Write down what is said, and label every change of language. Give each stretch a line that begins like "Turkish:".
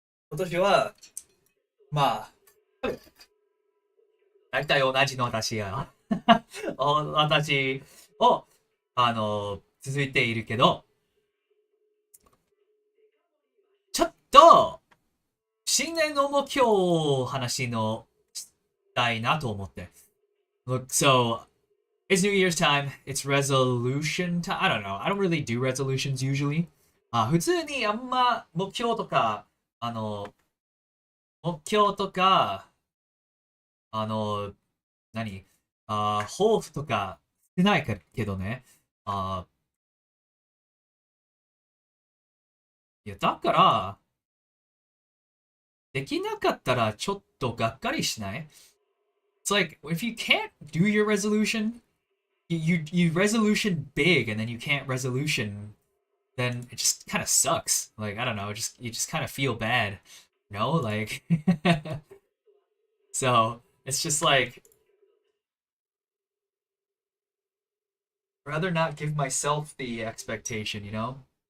Japanese: 今年は、まあ、大体同じの私が私を、続いているけど、ちょっと、新年の目標を話のしたいなと思って。
English: Look, so, it's New Year's time. It's resolution time. I don't know. I don't really do resolutions usually.
Japanese: 普通にあんま目標とか、目標とか、あの、何抱負とかしてないけどね。いや、だから、できなかったらちょっとがっかりしない？
English: It's like, if you can't do your resolution, you resolution big and then you can't resolution, then it just kind of sucks. Like, I don't know, you just kind of feel bad. No, like so it's just like rather not give myself the expectation, you know?